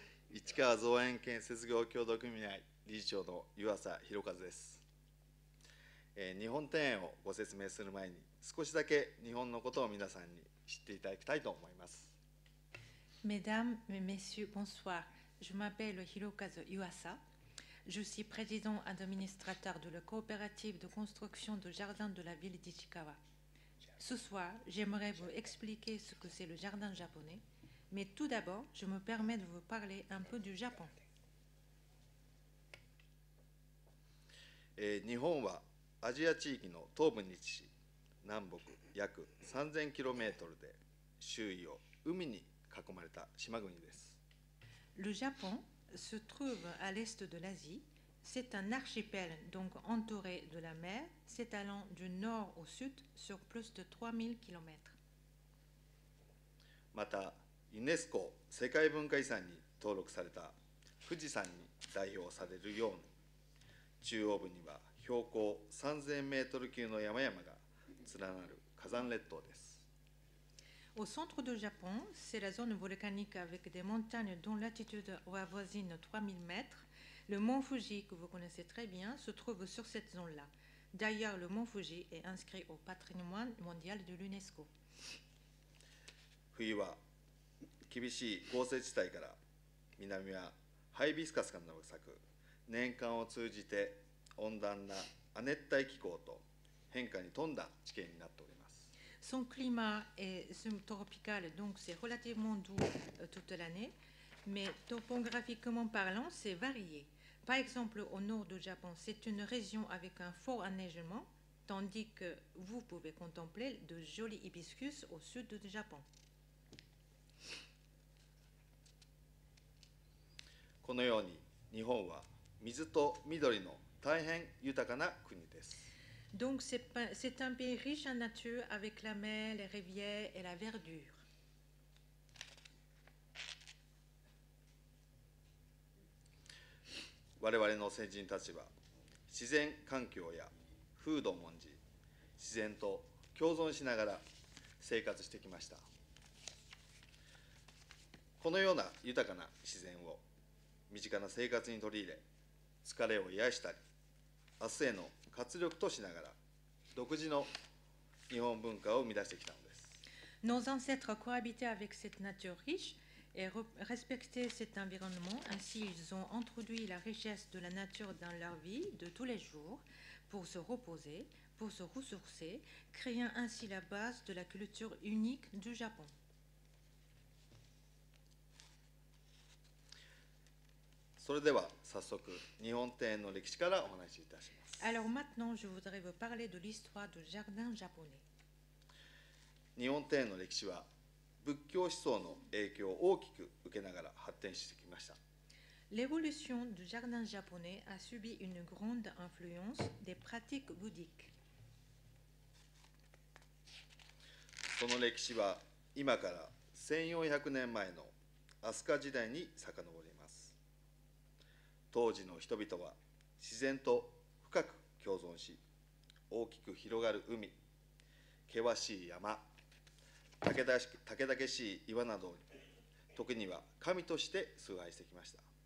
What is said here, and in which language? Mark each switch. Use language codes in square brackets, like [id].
[ja] 市川造園建設業協同組合理事長の湯浅弘和です。日本庭園をご説明する前に、少しだけ日本のことを皆さんに知っていただきたいと思います。 [fr] Mesdames et messieurs, bonsoir. Je m'appelle Hirokazu Yuasa. Je suis président administrateur de la coopérative de construction de jardin de la ville d'Ichikawa. Ce soir, j'aimerais vous expliquer ce que c'est le jardin japonais, mais tout d'abord, je me permets de vous parler un peu du Japon. [ja] 日本はアジア地域の東部に位置し、南北約 3000km で周囲を海に囲まれた島国です。 [fr] Le Japon se trouve à l'est de l'Asie. C'est un archipel donc entouré de la mer, s'étalant du nord au sud sur plus de 3000 km. [ja] また、ユネスコ世界文化遺産に登録された富士山に代表されるように、中央部には標高3000メートル級の山々が連なる火山列島です。 [fr] Au centre du Japon, c'est la zone volcanique avec des montagnes dont l'altitude avoisine 3000 mètres. Le mont Fuji, que vous connaissez très bien, se trouve sur cette zone-là. D'ailleurs, le mont Fuji est inscrit au patrimoine mondial de l'UNESCO. [ja] 冬は厳しい豪雪地帯から南はハイビスカスが咲く年間を通じて温暖な亜熱帯気候と変化に富んだ地形になっております。 [fr] Son climat est subtropical, donc c'est relativement doux toute l'année, mais topographiquement parlant, c'est varié. Par exemple, au nord du Japon, c'est une région avec un fort enneigement, tandis que vous pouvez contempler de jolis hibiscus au sud du Japon. [ja] このように日本は水と緑の大変豊かな国です。 [fr] Donc c'est un pays riche en nature avec la mer, les rivières et la verdure. [ja] 我々の先人たちは自然環境や風土を重んじ、自然と共存しながら生活してきました。このような豊かな自然を身近な生活に取り入れ、疲れを癒したり、明日への活力としながら、独自の日本文化を生み出してきたのです。 [fr] Nos ancêtres cohabitaient avec cette nature riche et respectaient cet environnement. Ainsi, ils ont introduit la richesse de la nature dans leur vie de tous les jours pour se reposer, pour se ressourcer, créant ainsi la base de la culture unique du Japon. [ja] それでは早速日本庭園の歴史からお話しいたします。 [fr] Alors maintenant, je voudrais vous parler de l'histoire du jardin japonais. [ja] 日本庭園の歴史は仏教思想の影響を大きく受けながら発展してきました。 [fr] L'évolution du jardin japonais a subi une grande influence des pratiques bouddhiques. [ja] その歴史は今から1400年前の飛鳥時代に遡ります。当時の人々は自然と深く共存し、大きく広がる海、険しい山、猛々しい岩などに、時には神として崇拝してきました。